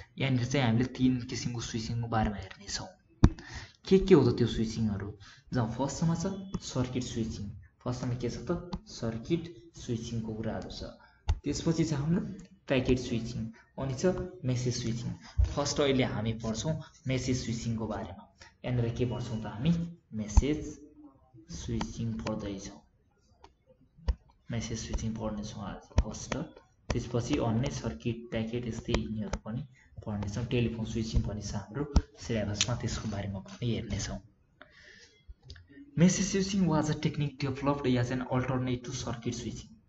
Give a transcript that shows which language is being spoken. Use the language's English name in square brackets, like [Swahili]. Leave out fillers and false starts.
[Nepali] यहाँनिर चाहिँ हामीले 3 किसिमको स्विचिङको बारेमा हेर्ने छौं। के हो त त्यो स्विचिङहरु जहाँ फर्स्टमा छ सर्किट स्विचिङ। फर्स्टमा के छ त सर्किट स्विचिङको कुराहरु छ। त्यसपछि छ हाम्रो प्याकेट स्विचिङ अनि छ मेसेज स्विचिङ। फर्स्ट अहिले हामी पढ्छौं मेसेज स्विचिङको बारेमा। यहाँनिर के पढ्छौं त हामी मेसेज स्विचिङ पढ्दै छौं। मेसेज स्विचिङ पढ्ने छौं आज फर्स्ट। त्यसपछि अन्य सर्किट प्याकेट यस्तै यिनीहरु पनि पढ्ने छौं। टेलिफोन स्विचिङ पनि छ हाम्रो सिलेबसमा त्यसको बारेमा पनि हेर्ने छौं। [English] Message switching was a technique developed as an alternate to circuit switching.